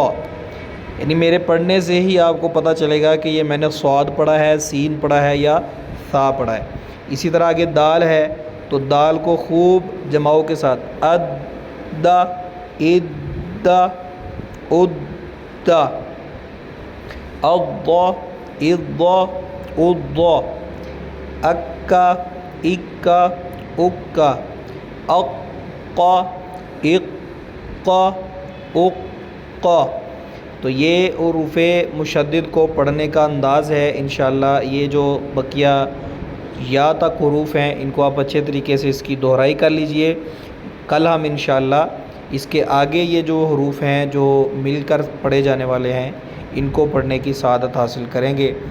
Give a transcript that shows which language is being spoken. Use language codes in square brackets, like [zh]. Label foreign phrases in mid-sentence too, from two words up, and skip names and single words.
[ur] یعنی میرے پڑھنے سے ہی آپ کو پتہ چلے گا کہ یہ میں نے صاد پڑھا ہے، سین پڑھا ہے یا ثا پڑھا ہے. اسی طرح آگے دال ہے تو دال کو خوب جماؤ کے ساتھ ادا ادا ادا اضا اضا اضا اکا اکا اکا اقا اقا اقا. تو یہ حروف مشدد کو پڑھنے کا انداز ہے. انشاءاللہ یہ جو بقیہ یا تک حروف ہیں ان کو آپ اچھے طریقے سے اس کی دہرائی کر لیجئے. کل ہم انشاءاللہ اس کے آگے یہ جو حروف ہیں جو مل کر پڑھے جانے والے ہیں ان کو پڑھنے کی سعادت حاصل کریں گے.